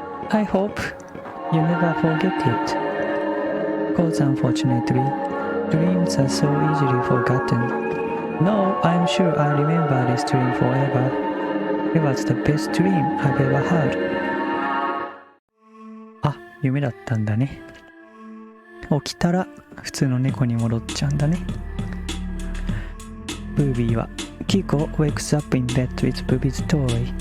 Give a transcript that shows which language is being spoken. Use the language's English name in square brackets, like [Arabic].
[English] I hope you never forget it. Because unfortunately, dreams are so easily forgotten. No, I'm sure I remember this dream forever. It was the best dream I've ever had. [Japanese] あ、夢だったんだね。起きたら普通の猫に戻っちゃうんだね。ブービーは [English] Kiko wakes up in bed with Booby's toy.